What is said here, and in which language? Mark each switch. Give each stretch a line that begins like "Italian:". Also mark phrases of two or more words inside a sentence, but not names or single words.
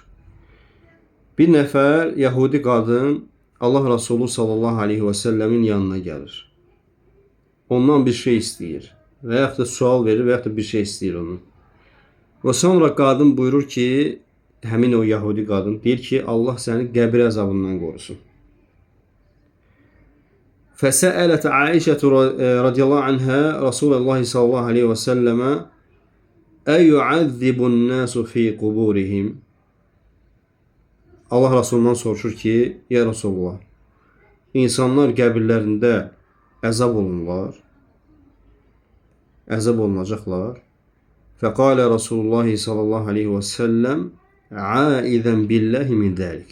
Azerbaijani: Bir nəfər Yahudi qadın Allah Resulü
Arabic: صلى الله عليه وسلم
Azerbaijani: yanına gəlir. Ondan bir şey istəyir və yaxud da sual verir və yaxud da bir şey istəyir onun. Və sonra qadın buyurur ki, həmin o Yahudi qadın deyir ki, Allah səni qəbir əzabından qorusun.
Arabic: فسألت عائشة رضي الله عنها رسول الله صلى الله عليه وسلم أيعذب الناس في قبورهم.
Azerbaijani: Allah Rasulundan soruşur ki,
Arabic: يا رسول الله,
Azerbaijani: insanlar qəbirlərində əzab olunurlar, əzab olunacaqlar.
Arabic: فقال رسول الله صلى الله عليه وسلم عائذا بالله من ذلك.